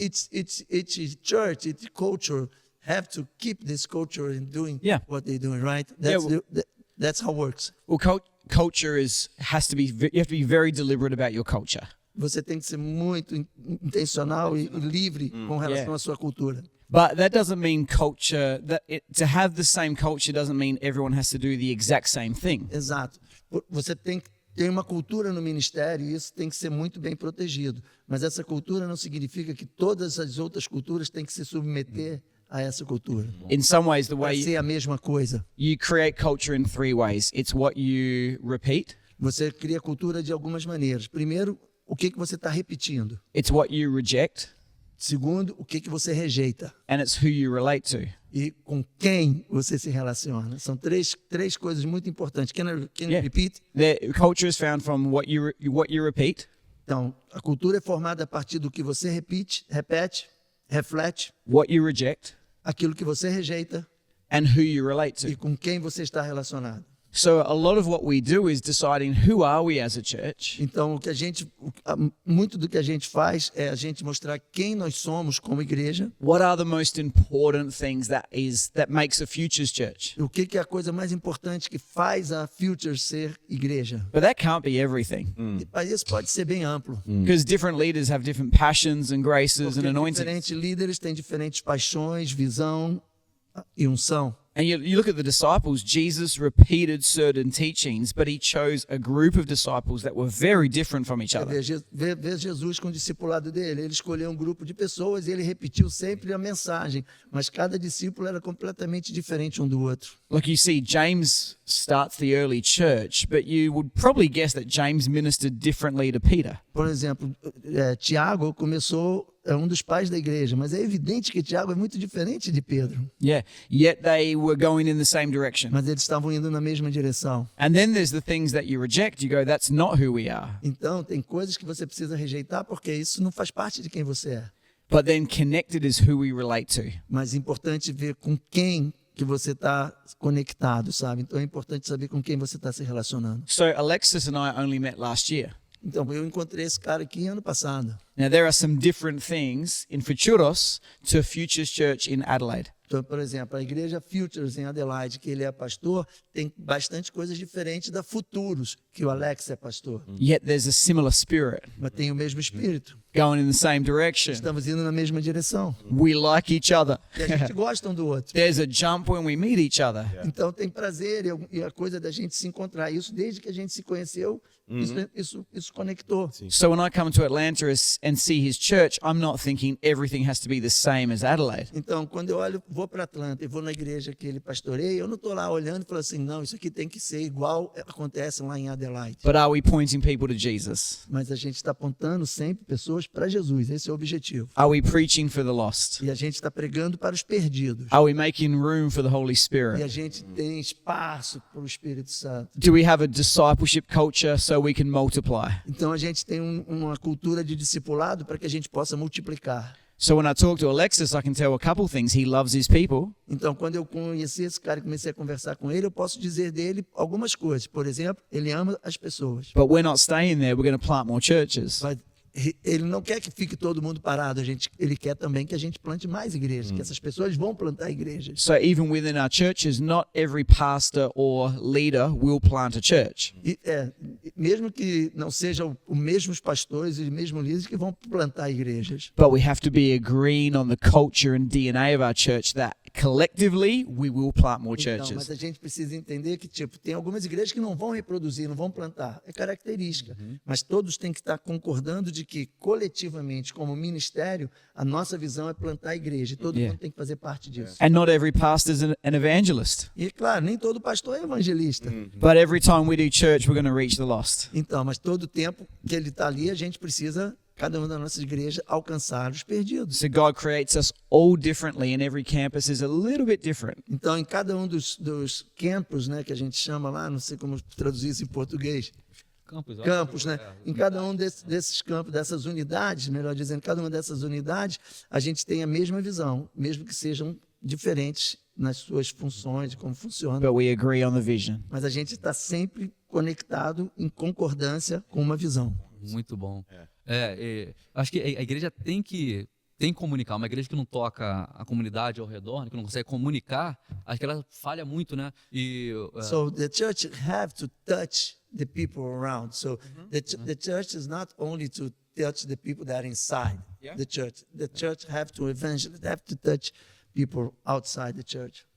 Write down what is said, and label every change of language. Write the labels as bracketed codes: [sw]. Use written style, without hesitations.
[en] each church, each culture have to keep this culture in doing what they're doing, right? That's how it works. Well, culture you have to be very deliberate about your culture. [pt] Você tem que ser muito intencional e livre com relação à sua cultura. [en] But that doesn't mean to have the same culture doesn't mean everyone has to do the exact same thing. [pt] Exato. Você tem que ter uma cultura no ministério e isso tem que ser muito bem protegido. Mas essa cultura não significa que todas as outras culturas têm que se submeter a essa cultura. [en] In some ways, the [pt] Vai [en] way [pt] ser a mesma coisa. [en] you create culture in 3 ways. It's what you repeat, [pt] Você cria cultura de algumas maneiras. Primeiro, o que você está repetindo. [en] it's what you reject, [pt] Segundo, o que você rejeita. [en] and it's who you relate to. [pt] E com quem você se relaciona. São três coisas muito importantes. [en] Can you repeat? The culture is found from what you repeat, [pt] Então, a cultura é formada a partir do que você repete, reflete, [en] what you reject, [pt] aquilo que você rejeita [en] and who you relate [pt] e [en] to. [pt] com quem você está relacionado. [en] So a lot of what we do is deciding who are we as a church, [pt] Então, muito do que a gente faz é a gente mostrar quem nós somos como igreja, [en] what are the most important things that makes a Futures church. [pt] o que é a coisa mais importante que faz a Future ser igreja. [en] But that can't be everything, [pt] Mas isso pode ser bem amplo. [en] because different leaders have different passions and graces and [pt] Porque [en] anointings. [pt] diferentes líderes têm diferentes paixões, visão e unção. [en] And you look at the disciples, Jesus repeated certain teachings, but he chose a group of disciples that were very different from each other. [pt] Ver Jesus com o discipulado dele. Ele escolheu um grupo de pessoas e ele repetiu sempre a mensagem, mas cada discípulo era completamente diferente um do outro. [en] Like you see, James starts the early church, but you would probably guess that James ministered differently to Peter. [pt] Por exemplo, Tiago é um dos pais da igreja, mas é evidente que Tiago é muito diferente de Pedro. [en] Yeah, yet they were going in the same direction. [pt] Mas eles estavam indo na mesma direção. [en] And then there's the things that you reject. You go, that's not who we are. [pt] Então, tem coisas que você precisa rejeitar porque isso não faz parte de quem você é. [en] But then connected is who we relate to. [pt] Mas é importante ver com quem que você está conectado, sabe? Então é importante saber com quem você está se relacionando. [en] So Alexis and I only met last year. [pt] Então, eu encontrei esse cara aqui ano passado. [en] Now, there are some different things in Futuros to Futures Church in Adelaide. [pt] Então, por exemplo, a igreja Futures em Adelaide, que ele é pastor, tem bastante coisas diferentes da Futuros, que o Alex é pastor. [en] Yet there's a similar spirit [pt] Mas tem o mesmo espírito. [en] going in the same direction. [pt] Estamos indo na mesma direção. [en] We like each other. [pt] E a gente gosta um do outro. [en] There's a jump when we meet each other. [pt] Então tem prazer e a coisa da gente se encontrar. Isso desde que a gente se conheceu, isso conectou. [en] So when I come to Atlanta and see his church, I'm not thinking everything has to be the same as Adelaide. [pt] Então, quando eu vou para Atlanta e vou na igreja que ele pastoreia, eu não estou lá olhando e falando assim, não, isso aqui tem que ser igual acontece lá em Adelaide. [en] But are we pointing people to Jesus? [pt] Mas a gente está apontando sempre pessoas para Jesus, esse é o objetivo. [en] Are we preaching for the lost? [pt] E a gente está pregando para os perdidos. [en] Are we making room for the Holy [pt] E a [en] Spirit? [pt] gente tem espaço para o Espírito Santo. [en] Do we have a discipleship culture so we can multiply? [pt] Então a gente tem uma cultura de discipulado para que a gente possa multiplicar. [en] So when I talk to Alexis, I can tell a couple things. He loves his people. [pt] Então, quando eu conheci esse cara e comecei a conversar com ele, eu posso dizer dele algumas coisas. Por exemplo, ele ama as pessoas. [en] But we're not staying there. We're going to plant more churches. [pt] Mas ele não quer que fique todo mundo parado. Ele quer também que a gente plante mais igrejas, que essas pessoas vão plantar igrejas. [en] So even within our churches, not every pastor or leader will plant a church. [pt] E, mesmo que não sejam os mesmos pastores e os mesmos líderes que vão plantar igrejas. [en] But we have to be agreeing on the culture and DNA of our church that collectively we will plant more [pt] Então, [en] churches. [pt] mas a gente precisa entender que tem algumas igrejas que não vão reproduzir, não vão plantar. É característica. Mas todos têm que estar concordando de que, coletivamente, como ministério, a nossa visão é plantar a igreja. E todo mundo tem que fazer parte disso. [en] And not every pastor is an evangelist. [pt] E, claro, nem todo pastor é evangelista. [en] But every time we do church, we're going to reach the lost. [pt] Então, mas todo tempo que ele está ali, a gente precisa, cada uma das nossas igrejas, alcançar os perdidos. [en] So God creates us all differently, and every campus is a little bit different. [pt] Então, em cada um dos campos, né, que a gente chama lá, não sei como traduzir isso em português, campos, né? Em cada um desses campos, dessas unidades, melhor dizendo, cada uma dessas unidades, a gente tem a mesma visão, mesmo que sejam diferentes nas suas funções, de como funciona. [en] But we agree on the vision. [pt] Mas a gente está sempre conectado em concordância com uma visão. Muito bom. Acho que a igreja tem que comunicar. Uma igreja que não toca a comunidade ao redor, que não consegue comunicar, acho que ela falha muito, né? [en] So the church have to touch the people around. So the church is not only to touch the people that are inside the church. The church have to evangelize, have to touch people outside the church.